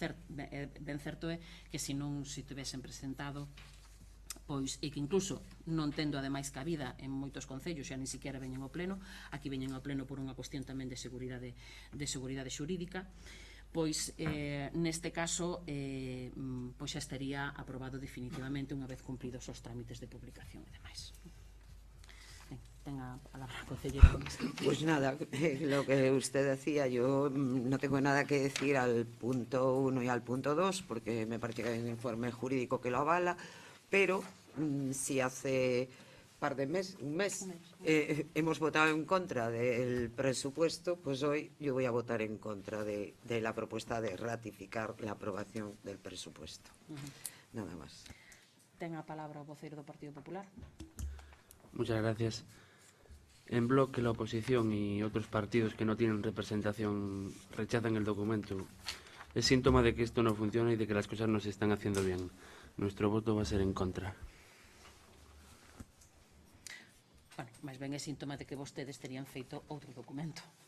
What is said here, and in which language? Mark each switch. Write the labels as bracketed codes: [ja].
[gl] Ben certo é que se non se tivesen presentado, pois, e que incluso non tendo ademais cabida en moitos concellos, xa nin siquiera veñen ao pleno, aquí veñen ao pleno por unha cuestión tamén de seguridade xurídica, pois neste caso pois xa estaría aprobado definitivamente unha vez cumpridos os trámites de publicación e demais. Ten a palabra a concelleira. [es] Pues nada, lo que usted decía, yo no tengo nada que decir al punto 1 y al punto 2, porque me parece que hay un informe jurídico que lo avala, pero si hace un mes, hemos votado en contra del presupuesto, pues hoy yo voy a votar en contra de la propuesta de ratificar la aprobación del presupuesto. Nada más. [gl] Ten a palabra o voceiro do Partido Popular. [es] Muchas gracias. En bloque, la oposición y otros partidos que no tienen representación rechazan el documento. Es síntoma de que esto no funciona y de que las cosas no se están haciendo bien. Nuestro voto va a ser en contra. [gl] Bueno, máis ben é síntoma de que vostedes terían feito outro documento.